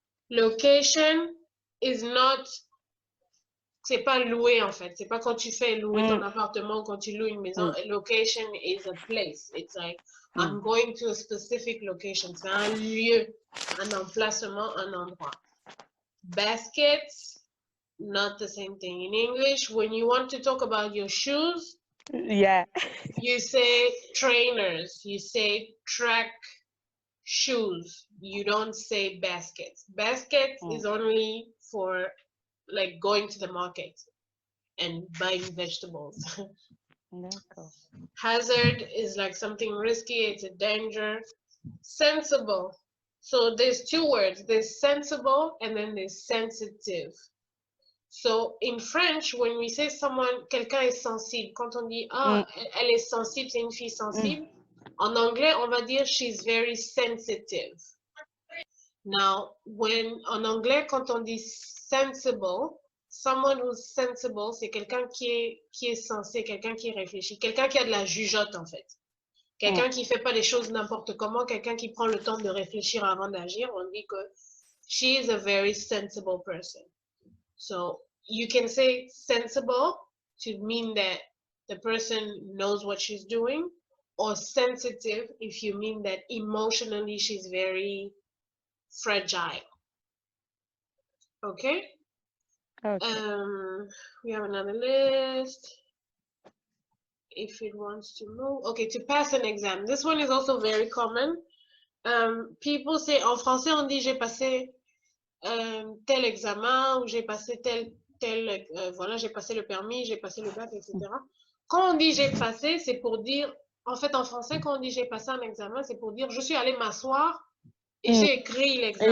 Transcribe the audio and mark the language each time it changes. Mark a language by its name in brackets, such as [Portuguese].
[English] Location is not, [French] c'est pas louer en fait. C'est pas quand tu fais louer ton appartement, quand tu loues une maison. [English] Location is a place. It's like, I'm going to a specific location. [French] C'est un lieu, un emplacement, un endroit. [English] Baskets, not the same thing. In English, when you want to talk about your shoes, you say trainers, you say track shoes, you don't say baskets. Baskets is only for like going to the market and buying vegetables. Hazard is like something risky, it's a danger. Sensible. So there's two words, there's sensible and then there's sensitive. So in French, when we say someone, [French] quelqu'un est sensible, quand on dit, ah, elle est sensible, c'est une fille sensible, En anglais, on va dire [English] she's very sensitive. [French] Now, en anglais, quand on dit sensible, [English] someone who's sensible, [French] c'est quelqu'un qui est sensé, quelqu'un qui réfléchit, quelqu'un qui a de la jugeote, en fait. Quelqu'un qui fait pas les choses n'importe comment, quelqu'un qui prend le temps de réfléchir avant d'agir. On dit que [English] she is a very sensible person. So, you can say sensible to mean that the person knows what she's doing, or sensitive if you mean that emotionally she's very fragile. Okay? We have another list. If it wants to move. Okay, to pass an exam. This one is also very common. People say, [French] en français, on dit j'ai passé tel examen ou j'ai passé voilà, j'ai passé le permis, j'ai passé le bac, etc. Quand on dit j'ai passé, c'est pour dire, en fait, en français, quand on dit j'ai passé un examen, c'est pour dire je suis allée m'asseoir et j'ai écrit l'examen.